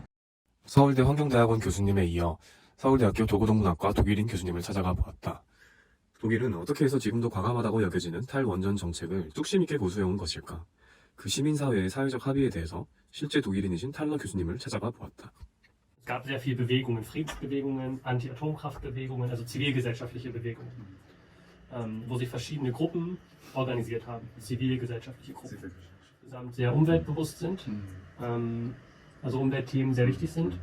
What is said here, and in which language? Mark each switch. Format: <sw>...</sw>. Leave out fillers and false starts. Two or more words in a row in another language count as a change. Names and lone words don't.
<ko>서울대 환경대학원 교수님에 이어 서울대학교 도고동문학과 독일인 교수님을 찾아가 보았다. 독일은 어떻게 해서 지금도 과감하다고 여겨지는 탈원전 정책을 뚝심 있게 고수해온 것일까? 그 시민사회의 사회적 합의에 대해서 실제 독일인이신 탈러 교수님을 찾아가 보았다.</ko> <de>Es gab sehr viele Bewegungen, Friedensbewegungen, Anti-Atomkraftbewegungen, also zivilgesellschaftliche Bewegungen, wo sich verschiedene Gruppen organisiert haben, zivilgesellschaftliche Gruppen, die insgesamt sehr umweltbewusst sind, also Umweltthemen sehr wichtig sind.</de>